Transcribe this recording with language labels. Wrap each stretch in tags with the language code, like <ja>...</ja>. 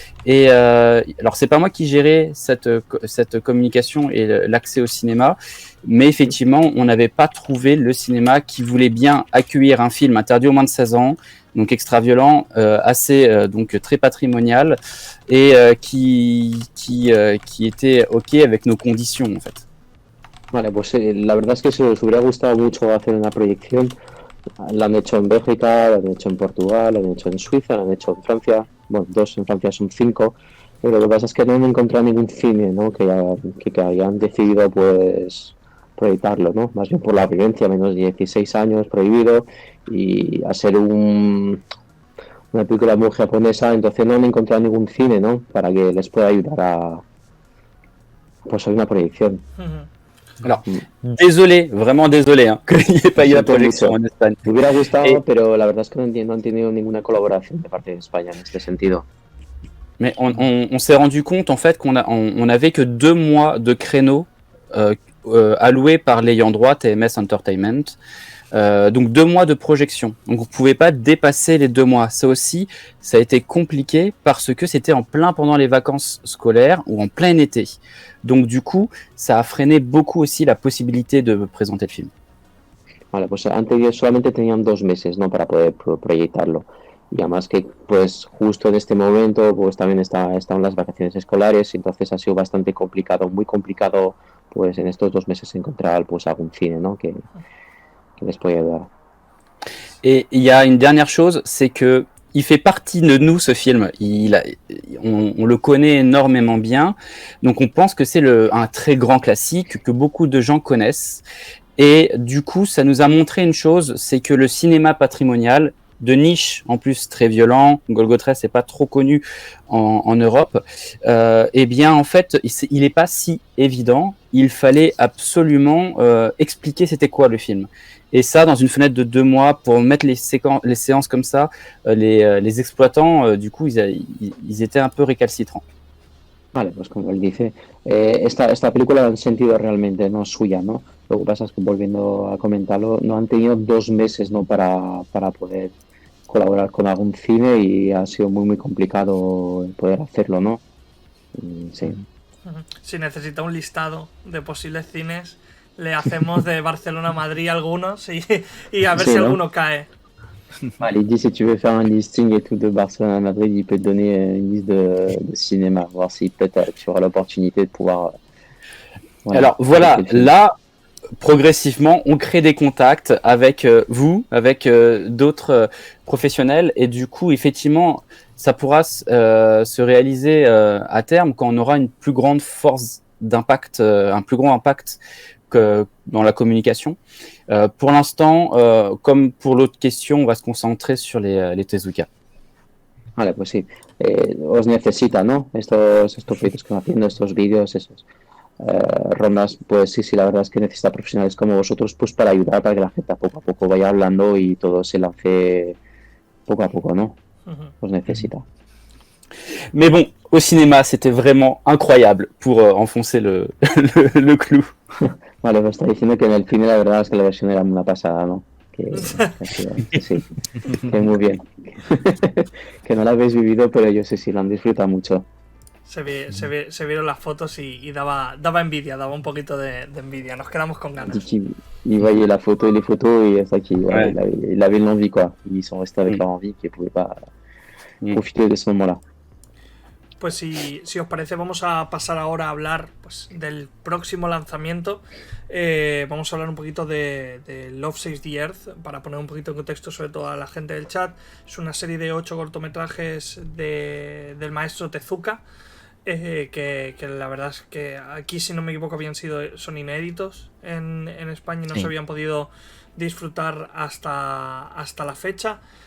<fr>Et alors c'est pas moi qui gérais cette communication et l'accès au cinéma, mais effectivement on n'avait pas trouvé le cinéma qui voulait bien accueillir un film interdit aux moins de 16 ans, donc extra violent, assez donc très patrimonial et qui était ok avec nos conditions en fait.</fr> <es>Vale, pues la verdad es que si os hubiera gustado mucho hacer una proyección, la han hecho en Bélgica, la han hecho en Portugal, la han hecho en Suiza, la han hecho en Francia, bueno, 2 en Francia son 5, pero lo que pasa es que no han encontrado ningún cine, ¿no? que hayan decidido pues proyectarlo, ¿no? Más bien por la violencia, menos de 16 años, prohibido, y a ser una película muy japonesa, entonces no han encontrado ningún cine, ¿no? Para que les pueda ayudar a pues a una proyección.</es> <fr>Alors, désolé, vraiment désolé, hein, qu'il n'y ait pas eu la projection en Espagne.</fr> <es>Me hubiera gustado, pero la verdad es que no han tenido ninguna colaboración de parte de España en este sentido.</es> <fr>Mais on s'est rendu compte en fait on avait que 2 mois de créneau alloués par l'ayant droit TMS Entertainment. Donc 2 mois de projection. Donc vous ne pouvez pas dépasser les 2 mois. Ça aussi, ça a été compliqué parce que c'était en plein pendant les vacances scolaires ou en plein été. Donc du coup, ça a freiné beaucoup aussi la possibilité de présenter le film.</fr> <es>Vale, pues antes solamente tenían 2 meses, ¿no? Para poder proyectarlo. Y además que pues justo en este momento pues también están las vacaciones escolares, entonces ha sido bastante complicado, muy complicado pues en estos 2 meses encontrar pues algún cine, ¿no? que les puede ayudar.</es> <fr>Et il y a une dernière chose, c'est que il fait partie de nous ce film. On le connaît énormément bien, donc on pense que c'est un très grand classique que beaucoup de gens connaissent. Et du coup, ça nous a montré une chose, c'est que le cinéma patrimonial de niche, en plus très violent, Golgotha c'est pas trop connu en Europe, eh bien en fait il est pas si évident. Il fallait absolument expliquer c'était quoi le film. Et ça, dans une fenêtre de 2 mois, pour mettre les séances comme ça, les exploitants, du coup, ils étaient un peu récalcitrants.</fr> <es>Vale, pues como él dice, esta película la han sentido realmente no suya, ¿no? Lo que pasa es que volviendo a comentarlo, no han tenido 2 meses, ¿no? Para poder colaborar con algún cine y ha sido muy complicado poder hacerlo, ¿no? Sí. Si necesita un listado de posibles cines, le hacemos de Barcelona a Madrid algunos y a ver Sí, si ¿no? alguno cae.</es> <fr>Vale, il dit si tu veux faire un listing et tout de Barcelone à Madrid, il peut te donner une liste de cinéma, voir si peut-être tu auras l'opportunité de pouvoir. Alors voilà, là, progressivement, on crée des contacts avec vous, avec d'autres professionnels, et du coup, effectivement, ça pourra se réaliser à terme quand on aura une plus grande force d'impact, un plus grand impact que dans la communication. Pour l'instant, comme pour l'autre question, on va se concentrer sur les Tezuka.</fr> <es>Vale, pues sí. Os necesita, ¿no? Estos proyectos que están haciendo, estos vídeos, esos rondas, pues sí, la verdad es que necesita profesionales como vosotros pues para ayudar, para que la gente poco a poco vaya hablando y todo se lance poco a poco, ¿no? Os necesita.</es> <fr>Mais bon, au cinéma, c'était vraiment incroyable pour enfoncer le clou.</fr> <es>Vale, pues está diciendo que en el cine la verdad es que la versión era una pasada, ¿no? Que sí, que muy bien. Que no la habéis vivido, pero yo sé si lo han disfrutado mucho. Se vieron las fotos y daba envidia, daba un poquito de envidia. Nos quedamos con ganas.</es> <fr>Ils voyaient la photo et les photos et c'est vrai il avait l'envie, quoi. Ils sont restés avec leur envie qu'ils ne pouvaient pas profiter de ce moment-là.</fr> <es>Pues si os parece, vamos a pasar ahora a hablar pues, del próximo lanzamiento. Vamos a hablar un poquito de Love Saves the Earth, para poner un poquito en contexto sobre todo a la gente del chat. Es una serie de 8 cortometrajes del maestro Tezuka, que la verdad es que aquí, si no me equivoco, son inéditos en España y no se habían podido disfrutar hasta la fecha.</es>